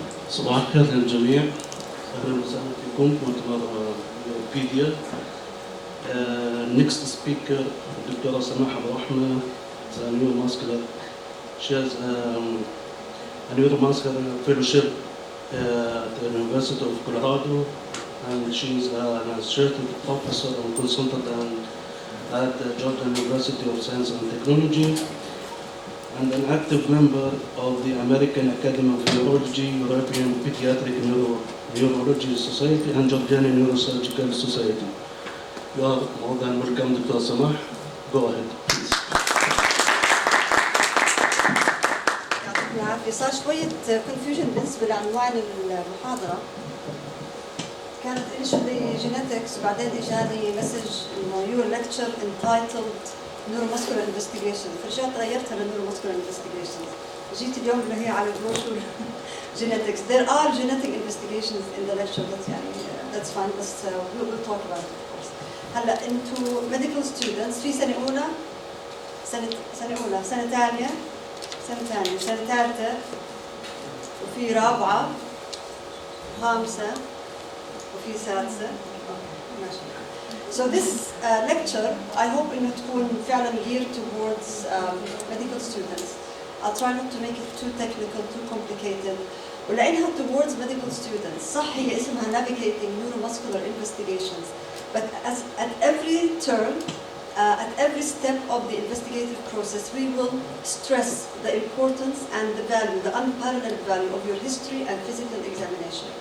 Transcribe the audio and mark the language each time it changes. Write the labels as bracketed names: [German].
[Arabic] صباح الخير للجميع، أهلا وسهلا فيكم في مؤتمر نيوروبيديا. [English] Next speaker, الدكتورة سماح أبو رحمة, a neuromuscular. She has a neuromuscular fellowship at the University of Colorado, and she is an associate professor and consultant at the Georgia University of Science and Technology, and an active member of the American Academy of Neurology, European Pediatric Neurology Society, and Georgian Neurosurgical Society. You are more than welcome, Dr. Samah. Go ahead, please. [Arabic] يعطيكم العافية. صار شوية confusion بالنسبة لعنوان المحاضرة. كانت initially genetics وبعدين إجاني مسج إنه [English] your lecture entitled neuromuscular investigation، [Arabic] فرجعت غيرتها للنeuromuscular investigation. جيت اليوم اللي هي على البروشور genetics. [English] There are genetic investigations in the lecture, but يعني that's fine. بس we'll talk about it of course. [Arabic] هلا انتو medical students في سنة أولى، سنة أولى، سنة ثانية، سنة ثالثة، وفي رابعة، خامسة، وفي سادسة. ماشي. [English] So this lecture, I hope [Arabic] إنه تكون فعلاً [English] geared towards medical students. I'll try not to make it too technical, too complicated. ولأنها towards medical students، [Arabic] صح هي اسمها [English] navigating neuromuscular investigations, but at every turn, at every step of the investigative process, we will stress the importance and the value, the unparalleled value of your history and physical examination.